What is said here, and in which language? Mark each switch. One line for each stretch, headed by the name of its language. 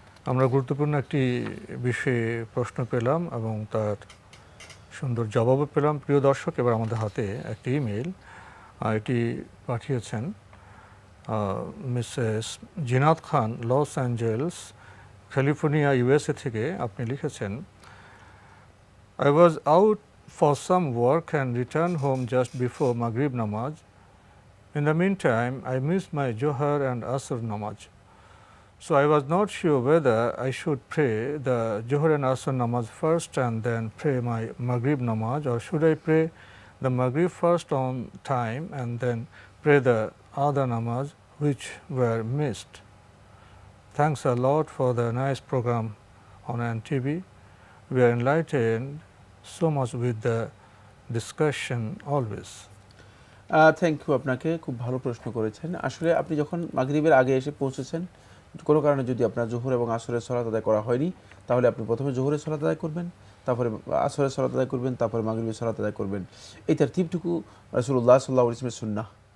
Bangla: আমরা গুরুত্বপূর্ণ একটি বিষয়ে প্রশ্ন পেলাম এবং তার সুন্দর জবাবও পেলাম। প্রিয় দর্শক, এবার আমাদের হাতে একটি ইমেল, এটি পাঠিয়েছেন মিসেস জিনাত খান, লস অ্যাঞ্জেলস, ক্যালিফোর্নিয়া, USA থেকে। আপনি লিখেছেন,
English: I was out for some work and returned home just before Maghrib Namaz. In the meantime, I missed my Johar and Asr Namaz. So I was not sure whether I should pray the Johar and Asr Namaz first and then pray my Maghrib Namaz, or should I pray the Maghrib first on time and then pray the other Namaz which were missed. Thanks a lot for the nice program on NTV. We are enlightened so much with the discussion always. Thank you,
Bangla: আপনাকে খুব ভালো প্রশ্ন করেছেন। আসলে আপনি যখন মাগরিবের আগে এসে পৌঁছেছেন, কোনো কারণে যদি আপনার জোহর এবং আসরের সালাত আদায় করা হয়নি, তাহলে আপনি প্রথমে জোহরের সালাত আদায় করবেন, তারপরে আসরের সালাত আদায় করবেন, তারপরে মাগরিবের সালাত আদায় করবেন। এই তারতিবটুকু রাসূলুল্লাহ সাল্লাল্লাহু আলাইহি ওয়াসাল্লামের সুন্নাহ।